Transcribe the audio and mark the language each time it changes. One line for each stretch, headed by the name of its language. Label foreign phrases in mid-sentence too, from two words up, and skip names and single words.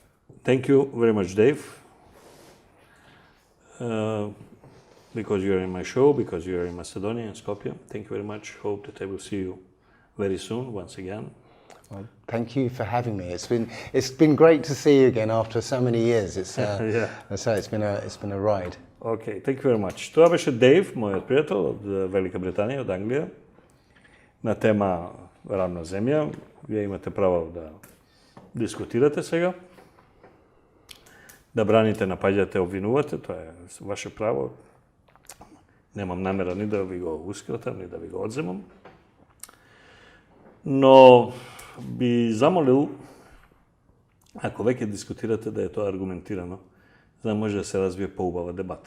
English: Thank you very much, Dave. Because you are in my show, because you are in Macedonia and Skopje. Thank you very much. Hope that I will see you very soon once again. Well, thank you for having me. It's been great to see you again after so many years. Yeah. So it's been a ride. Okay, thank you very much.
Bulgarian: Това беше Дейв, моят приятел от Велика Британия, от Англия, на тема равна земя.
Macedonian: Вие имате право да дискутирате сега, да браните, напаѓате, обвинувате, тоа е ваше право. Немам намера ни да ви го ускратам, ни да ви го одземам. Но би замолил, ако веќе дискутирате, да е тоа аргументирано, за да може да се развие поубава дебата.